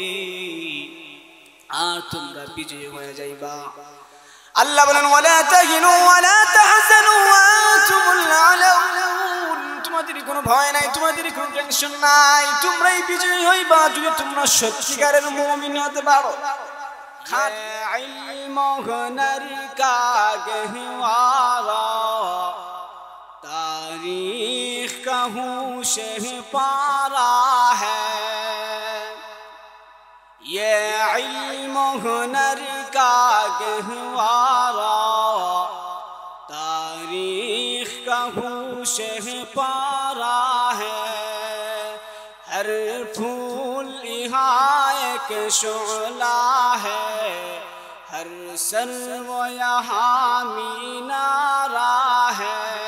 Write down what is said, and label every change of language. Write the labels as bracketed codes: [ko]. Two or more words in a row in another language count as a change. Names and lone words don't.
[bn] আর তোমরা বিজয়ী হয়ে যাইবা আল্লাহ বলেন [ar] ولا تهنوا ولا تحزنوا وأنتم الأعلون [bn] তোমাদের কোনো ভয় নাই তোমাদের কোনো টেনশন নাই তোমরাই বিজয়ী হইবা যদি তোমরা সত্যিকারের মুমিন হতে পারো [ur] علم ہنر کا گہوارہ تاریخ کا ہوشہ پارہ ہے یہ علم ہنر کا گہوارہ تاریخ کا ہوشہ پارہ ہے ہر پھول یہاں ایک شعلہ ہے ہر سرو یہاں مینارہ ہے